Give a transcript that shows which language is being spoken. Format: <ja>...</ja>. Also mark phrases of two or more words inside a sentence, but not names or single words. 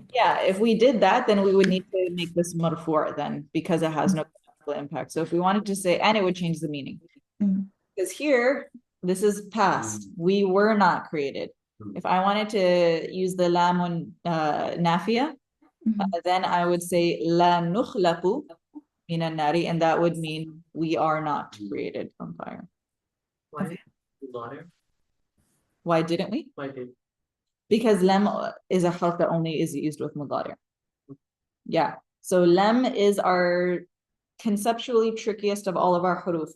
<en>Yeah, if we did that, then we would need to make this marfu' then because it has no grammatical impact. So if we wanted to say, and it would change the meaning. Because here, this is past. We were not created. If I wanted to use the</en> <ar>لام نافية,</ar> <en>then I would say</en> <ar>لا نخلق من النار,</ar> <en>and that would mean we are not created from fire. Why? Why didn't we? Why did? Because lam is a harf that only is used with mudari. Yeah. So lam is our conceptually trickiest of all of our huruf.</en>